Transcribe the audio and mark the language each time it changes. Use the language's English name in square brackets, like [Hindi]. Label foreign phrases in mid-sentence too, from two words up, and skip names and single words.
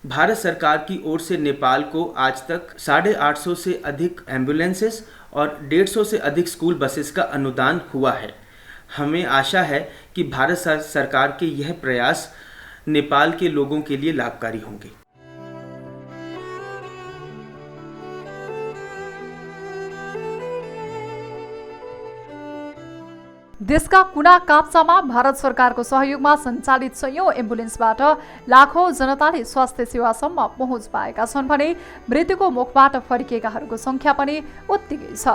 [Hindi] भारत सरकार की ओर से नेपाल को आज तक 850 से अधिक एम्बुलेंसेस और 150 से अधिक [English] school buses [Hindi] का अनुदान हुआ है। हमें आशा है कि भारत सरकार के यह प्रयास नेपाल के लोगों के लिए लाभकारी होंगे। [Nepali] देशका कुना काप्चामा भारत सरकारको सहयोगमा सञ्चालित सयौं एम्बुलेन्सबाट लाखौं जनताले स्वास्थ्य सेवासम्म पहुँच पाएका छन् भने मृत्युको मुखबाट फर्किएकाहरूको संख्या पनि उत्तिकै छ।